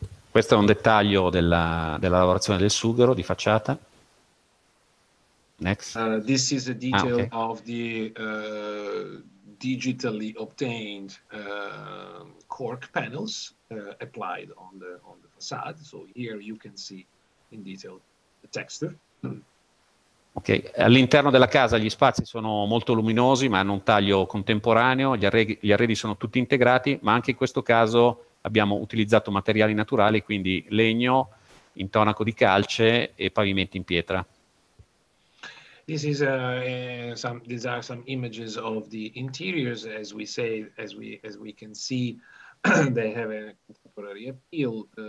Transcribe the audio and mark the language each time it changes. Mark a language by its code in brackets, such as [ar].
[it] Questo è un dettaglio della lavorazione del sughero di facciata. [en] Next. This is a detail okay. of the digitally obtained cork panels applied on the facade. So here you can see in detail the texture. Okay. [it] All'interno della casa gli spazi sono molto luminosi, ma hanno un taglio contemporaneo, gli arredi sono tutti integrati, ma anche in questo caso abbiamo utilizzato materiali naturali, quindi legno, intonaco di calce e pavimenti in pietra. [en] This is these are some images of the interiors. As we can see, they have a contemporary appeal.